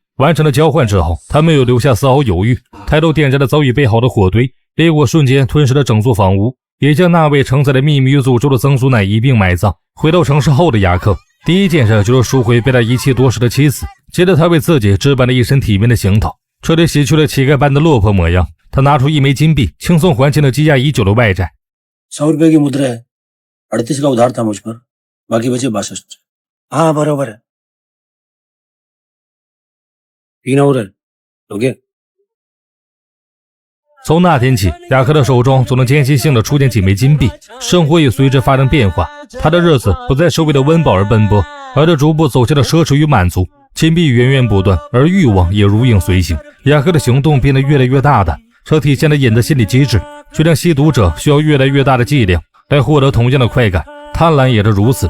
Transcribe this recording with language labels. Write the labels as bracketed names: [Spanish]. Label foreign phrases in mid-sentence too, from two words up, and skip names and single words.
[Chinese] 完成了交换之后，他没有留下丝毫犹豫，抬头点燃了早已备好的火堆，烈火瞬间吞噬了整座房屋，也将那位承载了秘密与诅咒的曾祖奶一并埋葬。回到城市后的雅克，第一件事就是赎回被他遗弃多时的妻子，接着他为自己置办了一身体面的行头，彻底洗去了乞丐般的落魄模样。他拿出1枚金币，轻松还清了积压已久的外债。 [Hindi] 100 रुपए की मुद्रा है, 38 का उधार था मुझ पर, बाकी बचे 62। हाँ बराबर है, पीना उधर लोगे。 [Chinese] 从那天起，雅克的手中总能间歇性的出现几枚金币，生活也随之发生变化。他的日子不再是为了温饱而奔波，而是逐步走向了奢侈与满足。金币源源不断，而欲望也如影随形。雅克的行动变得越来越大胆，这体现了瘾的心理机制，就像吸毒者需要越来越大的剂量来获得同样的快感，贪婪也是如此。